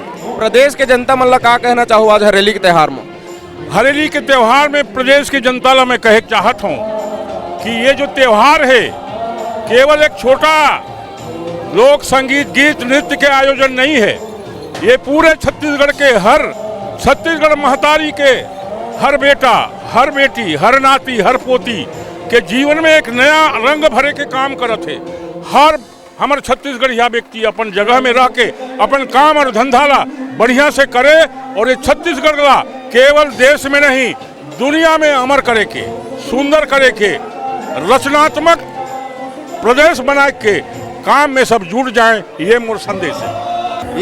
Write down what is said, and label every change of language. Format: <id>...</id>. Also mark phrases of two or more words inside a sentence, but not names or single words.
<hne>प्रदेश के जनता मन ला का कहना चाहूँ आज हरेली के त्यौहार में? हरेली के त्यौहार में प्रदेश की जनता ला मैं कहे चाहत हूँ कि ये जो त्यौहार है केवल एक छोटा लोक संगीत गीत नृत्य के आयोजन नहीं है। ये पूरे छत्तीसगढ़ के हर छत्तीसगढ़ महतारी के हर बेटा, हर बेटी, हर नाती, हर पोती के जीवन में एक नया रंग भरे के काम करत है। हर हमारे छत्तीसगढ़िया व्यक्ति अपन जगह में रह के अपन काम और धंधा ला बढ़िया से करे, और ये छत्तीसगढ़ ला केवल देश में नहीं दुनिया में अमर करे के, सुंदर करे के, रचनात्मक प्रदेश बना के काम में सब जुड़ जाएं, ये मोर संदेश है।</hne>